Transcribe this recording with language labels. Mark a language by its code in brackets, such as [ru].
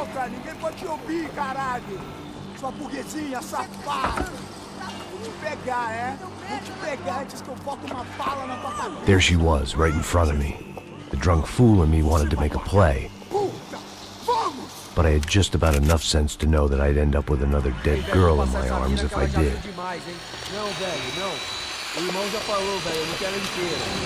[pt] Ninguém pode te ouvir, caralho! Sua burguesinha safada! Vou te pegar, é? Vou te pegar antes que eu bote uma bala na tua cabeça! [en] There she was, right in front of me. The drunk fool in me wanted to make a play. But I had just about enough sense to know that I'd end up with another dead girl in my arms if I did. [pt] Não, velho, não. O irmão já falou, velho, eu não quero inteira.